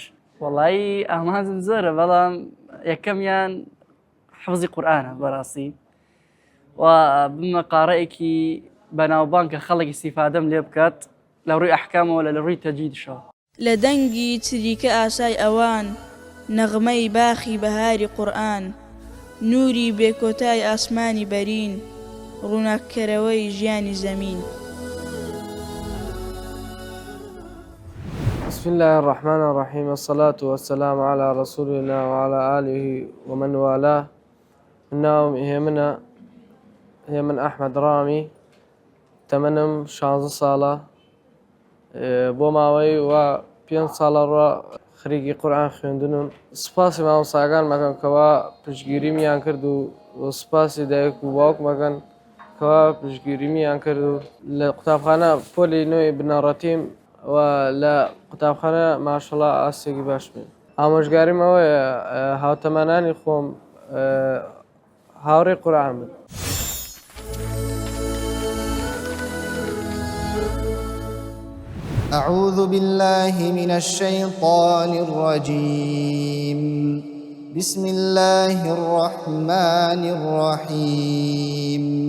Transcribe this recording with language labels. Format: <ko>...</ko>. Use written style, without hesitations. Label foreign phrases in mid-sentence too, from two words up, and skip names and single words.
<ckb>وەڵایی ئامانجم زۆرە بەڵام یەکەمیان حفزی قورئانە بەڕاستی و بمە قارەیەکی بەناوبانگ کە خەڵکی استیفادەم لێ بکات لە ڕووی ئەحکامەوە لە ڕووی تەجویدشەوە. لە دەنگی چریکە ئاسای ئەوان نەغمەی باخی بەهاری قورئان نوری بێکۆتای ئاسمانی بەرین ڕووناککەرەوەی ژیانی زەمین.</ckb> <ar>بسم الله الرحمن الرحيم والصلاة والسلام على رسول الله وعلى آله ومن والاه.</ar> <ckb>ناوم هي من أحمد رامي تمنم 16 ساڵە بۆ ماوەی و 5 ساڵە ڕە خەریکی قورئان خوێندنم. سوپاسی مامۆستاکان مەکەم کەوا پشتگیریمیان کرد و سوپاسی دایک و باوک مەکەن کەوا پشتگیریمیان کرد و لە قوتابخانە پۆلی نوێی بنەڕەتیم و لە قوتابخانە ماشەڵڵا ئاستێکی باش بێن. ئامۆژگاریم ئەوەیە هاوتەمەنانی خۆم هاوڕێی قورئان بن.</ckb> <ar>أعوذ بالله من الشيطان الرجيم. بسم الله الرحمن الرحيم.</ar>